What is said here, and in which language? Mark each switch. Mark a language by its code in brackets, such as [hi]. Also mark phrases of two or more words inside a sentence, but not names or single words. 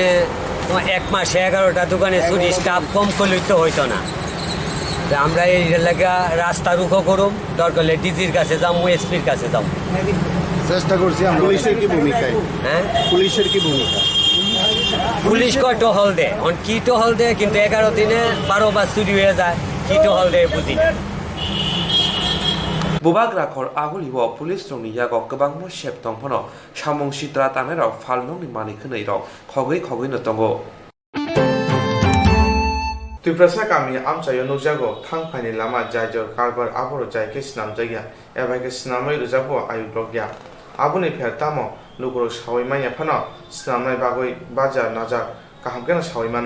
[bn] এক মাসে 11টা দোকানে চুরি স্টাফ কম করলেই তো হইতো না আমরা এই এলাকা রাস্তা রুখো করুম দরকার হলে ডিজির কাছে যাম এসপির কাছে যাম চেষ্টা করছি আমরা। পুলিশের কি ভূমিকা? হ্যাঁ পুলিশের কি ভূমিকা? পুলিশ কয় টহল দেয় কি টহল দেয় কিন্তু 11 দিনে 12 বার চুরি হয়ে যায় কি টহল দেয় বুঝি না [trp] Bubak rakor aguliwo pulis rongni yagok gobangno shep tongphono samung sitra tanerok falnongni manikhneirok khogoi no tongo. Tiprasa kami amchayo nukjago thangphani lama jaijor karbar aboro jaike snamjaya ebaike snamai rujabo ayubrogya abuni phertamo lugro sawimaia phano snamnai bagoi bajar najak kahamkena sawimano